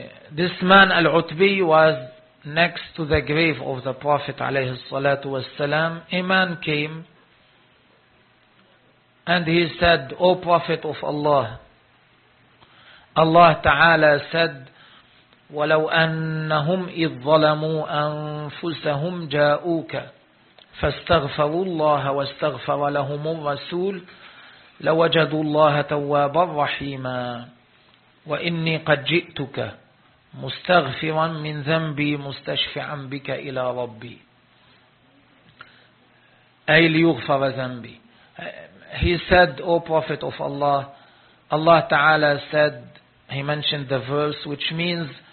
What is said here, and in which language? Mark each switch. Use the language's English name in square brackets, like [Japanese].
[English] This man Al-Utbi was next to the grave of the Prophet [Arabic] عليه الصلاة والسلام. [English] A man came and he said, O Prophet of Allah, Allah Ta'ala said, [Arabic] وَلَوْ أَنَّهُمْ إِذْ ظَلَمُوا أَنفُسَهُمْ جَاءُوكَ فاستغفروا الله واستغفر لهم الرسول لوجدوا الله توابا رحيما. وإني قد جئتك مستغفرا من ذنبي مستشفعا بك إلى ربي، أي ليغفر ذنبي. [English] He said, O Prophet of Allah, Allah Ta'ala said, he mentioned the verse which means